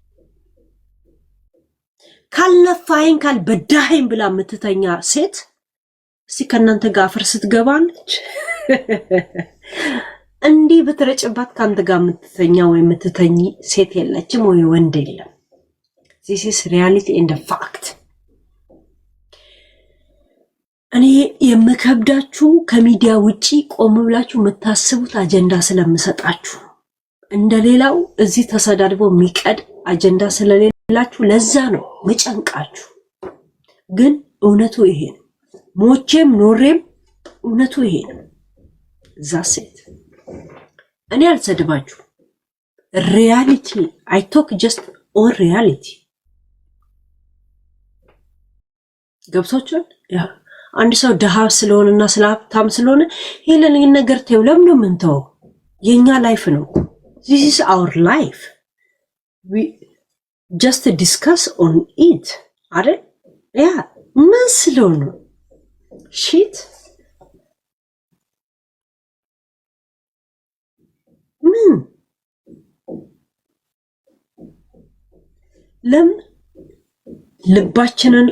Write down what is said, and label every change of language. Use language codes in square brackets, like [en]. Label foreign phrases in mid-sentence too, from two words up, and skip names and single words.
[am] ካልነፋኸኝ ካልበዳኸኝ ብላ የምትተኛ ሴት እስቲ ከእናንተ ጋር አፈር ስትገባለች? እንዲህ ብትረጭባት ከአንተ ጋር የምትተኛ ወይ የምትተኝ ሴት የለችም ወይ ወንድ የለም። [en] this is reality and fact። [am] እኔ የምከብዳችሁ ከሚዲያ ውጪ ቆም ብላችሁ የምታስቡት አጀንዳ ስለምሰጣችሁ፣ እንደሌላው እዚህ ተሰዳድቦ የሚቀድ አጀንዳ ስለሌላችሁ ለዛ ነው ምጨንቃችሁ። ግን እውነቱ ይሄ ነው። ሞቼም ኖሬም እውነቱ ይሄ ነው። እዛ ሴት እኔ አልሰድባችሁ። [en] reality I talk just on reality። [am] ገብቶቻል? ያ አንድ ሰው ድሃ ስለሆነና ስለ ሀብታም ስለሆነ ይሄንን ነገር ተይው ለምን ነው የምንተው? የኛ ላይፍ ነው። [en] this is our life, we just discuss on it [am] አይደል? ያ ምን ስለሆነ shit ምን ለምን ልባችንን